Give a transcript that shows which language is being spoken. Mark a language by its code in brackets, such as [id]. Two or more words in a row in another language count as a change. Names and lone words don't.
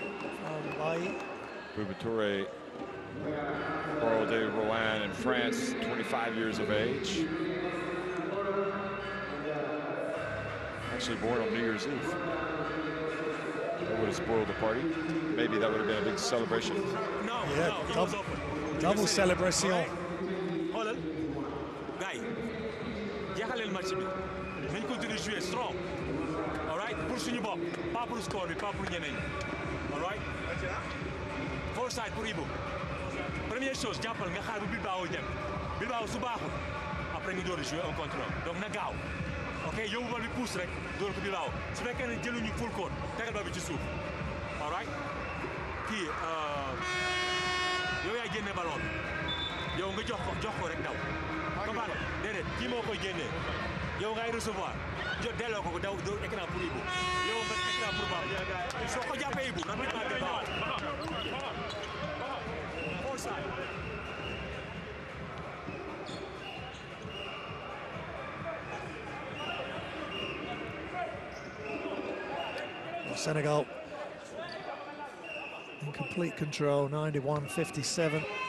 [en] Boubadour Carl de Rouen in France, 25 years of age. Actually born on New Year's Eve. That would have spoiled the party. Maybe that would have been a big celebration. No, yeah, no, double celebration. Hold on. Guy, [wo] jeexaleel match bi. Nañ [fr] continue jouer [en] strong. All right? [wo] Pour suñu bopp, [fr] pas pour score bi, pas pour ñeneen. [en] All right? Foresight pour Ibu. [fr] Première chose, [wo] jàppal nga xaar bu Bilbao dem. Bilbao su baaxul, après nga door a [fr] jouer un contre un. [wo] Donc na gaaw. Ok, yow bal bi pousse rek, door ko Bilbao. Su fekkee ne jëluñu [en] full court, [wo] tegal bal bi ci suuf. [en] All right? [wo] Kii yow yaay génne ballon bi. Yow nga jox ko rek daw. Comprendre? Déedéet, kii moo koy génnee. Yow ngay recevoir. Delloo ko daw do [fr] écran pour Ibu. [wo] Yow nga [fr] écran pour Baba. [wo] Soo ko jàppee Ibu, rapidement Bilbao. [en] Senegal in complete control, 91-57.